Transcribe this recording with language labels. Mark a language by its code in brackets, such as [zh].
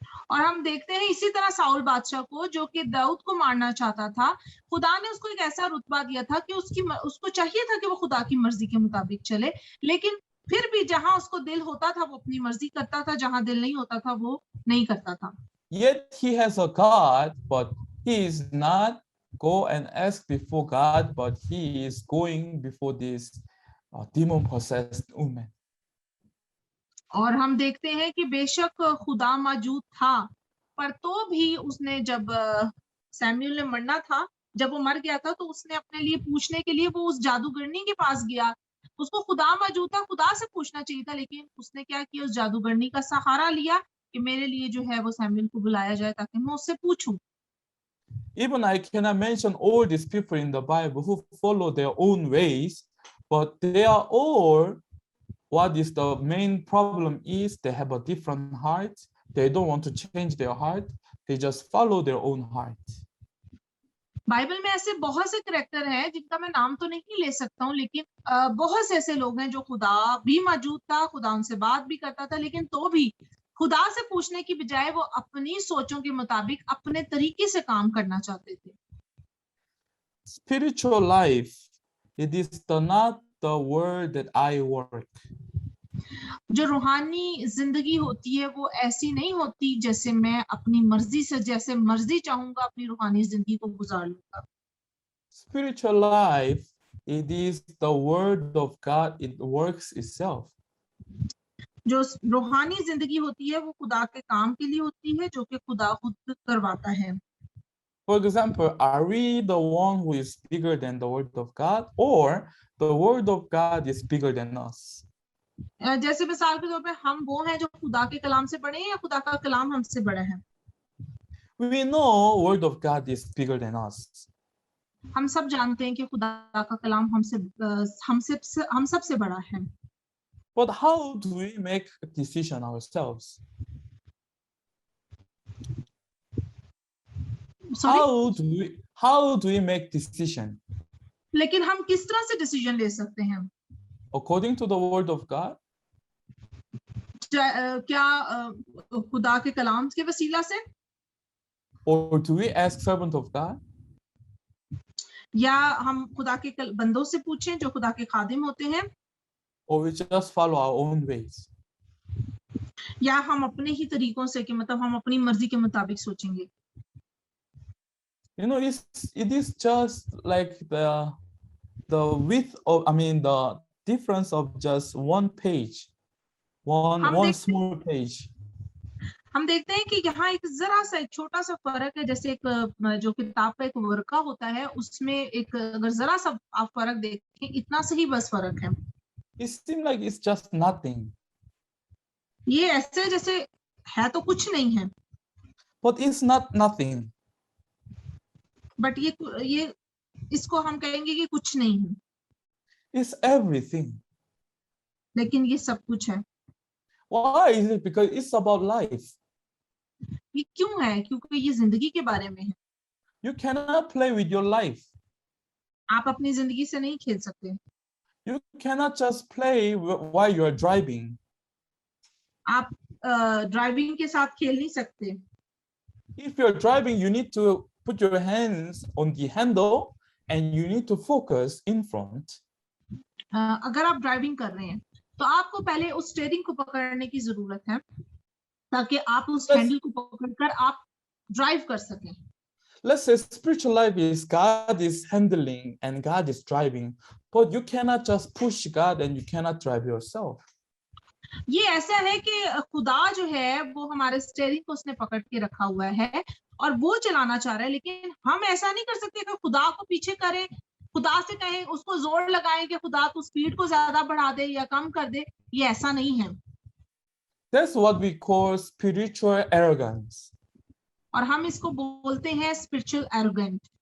[hi] और हम देखते हैं इसी तरह साउल बादशाह को, जो कि दाऊद को मारना चाहता था, खुदा ने उसको एक ऐसा रुतबा दिया था कि उसको चाहिए था कि वो खुदा की मर्जी के मुताबिक चले, लेकिन फिर भी जहां उसको दिल होता था वो अपनी मर्जी करता था, जहां दिल नहीं होता था वो नहीं करता था। [en] Yet he has a God, but he is not go and ask before God, but he is going before this demon possessed woman. [hi] और हम देखते हैं कि बेशक खुदा मौजूद था, पर तो भी उसने जब सैमुएल ने मरना था, जब वो मर गया था, तो उसने अपने लिए पूछने के लिए वो उस जादूगरनी के पास गया। उसको खुदा मौजूद था, खुदा से पूछना चाहिए था, लेकिन उसने क्या किया, उस जादूगरनी का सहारा लिया कि मेरे लिए जो है वो सैमुएल को बुलाया जाए ताकि मैं उससे पूछूं। [en] Even I cannot mention all these people in the Bible who follow their own ways, but they are all, what is the main problem is they have a different heart. They don't want to change their heart. They just follow their own heart. [hi] Bible में ऐसे बहुत से character हैं जिनका मैं नाम तो नहीं ले सकता हूँ, लेकिन बहुत से ऐसे लोग हैं जो खुदा भी मौजूद था, खुदा उनसे बात भी करता था, लेकिन तो भी खुदा से पूछने की बजाय वो अपनी सोचों के मुताबिक अपने तरीके से काम करना चाहते थे। [en] Spiritual life, it is not the word that I work. [hi] जो रूहानी जिंदगी होती है वो ऐसी नहीं होती जैसे मैं अपनी मर्जी से जैसे मर्जी चाहूंगा अपनी रूहानी जिंदगी को गुजार लूंगा. [en] Spiritual life, it is the word of God, it works itself. [hi] जो रूहानी जिंदगी होती है वो खुदा के काम के लिए होती है जो कि खुदा खुद करवाता है. [en] For example, are we the one who is bigger than the word of God, or the word of God is bigger than us? [hi] जैसे मिसाल के तौर पे हम वो हैं जो खुदा के कलाम से बड़े हैं या खुदा का कलाम हमसे बड़ा है. [en] We know word of God is bigger than us. [hi] हम सब जानते हैं कि खुदा का कलाम हम सबसे बड़ा है. [en] But how do we make a decision ourselves? Sorry. How do we make decision? [hi] लेकिन हम किस तरह से डिसीजन ले सकते हैं? [en] According to the word of God, [hi] क्या खुदा के कलाम के वसीला से, [en] or do we ask servant of God? [hi] या हम खुदा के बंदों से पूछें जो खुदा के खादिम होते हैं, [en] Or we just follow our own ways? [hi] या हम अपने ही तरीकों से कि मतलब हम अपनी मर्जी के मुताबिक सोचेंगे? [en] You know, it is just like the width of, I mean, the difference of just one page, one small page. [hi] हम देखते हैं कि यहाँ एक जरा सा एक छोटा सा फर्क है. जैसे एक जो किताब का एक वर्का होता है उसमें एक अगर जरा सा आप फर्क देखें इतना से ही बस फर्क है. [en] It seems like it's just nothing. [hi] ये ऐसे जैसे है तो कुछ नहीं है. [en] But it's not nothing. [hi] But ये इसको हम कहेंगे कि कुछ नहीं है. [en] It's everything. [hi] लेकिन ये सब कुछ है. [en] Why is it? Because it's about life. [hi] ये क्यों है? क्योंकि ये जिंदगी के बारे में है. [en] You cannot play with your life. [hi] आप अपनी जिंदगी से नहीं खेल सकते. [en] You cannot just play while you are driving. [hi] आप ड्राइविंग के साथ खेल नहीं सकते. [en] If you're driving, you need to put your hands on the handle and you need to focus in front. [hi] अगर आप ड्राइविंग कर रहे हैं तो आपको पहले उस स्टीयरिंग को पकड़ने की जरूरत है ताकि आप उस हैंडल को पकड़कर आप ड्राइव कर सकें. [en] Let's say spiritual life is God is handling and God is driving, but you cannot just push God and you cannot drive yourself. [hi] ये ऐसा है कि खुदा जो है वो हमारे स्टीयरिंग को उसने पकड़ के रखा हुआ है और वो चलाना चाह रहा है, लेकिन हम ऐसा नहीं कर सकते कि खुदा को पीछे करें, खुदा से कहें, उसको जोर लगाएं कि खुदा तू स्पीड को ज्यादा बढ़ा दे या कम कर दे. ये ऐसा नहीं है. [en] That's what we call spiritual arrogance. [hi] और हम इसको बोलते हैं [en] Spiritual arrogant.